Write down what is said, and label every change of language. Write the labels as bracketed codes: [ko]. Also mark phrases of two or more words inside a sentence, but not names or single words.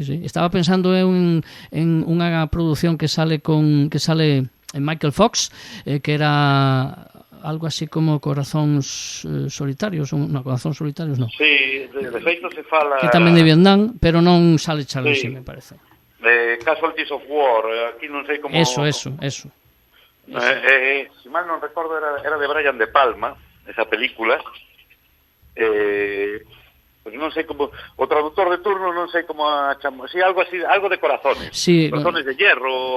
[gl] Estaba pensando en unha produción que sale en Michael Fox, que era algo así como Corazóns Solitarios, Corazóns Solitarios, non. Sí, de feito se fala... Que tamén de Vietnam, pero non sale Charlie Sheen, me parece. Casualties of War, aquí non sei como... Eso. Se mal non recordo, era de Brian De Palma, esa película. Pues non sei como... O traductor de turno non sei como a chamar... Sí, algo así, algo de corazones. Sí, corazones de hierro...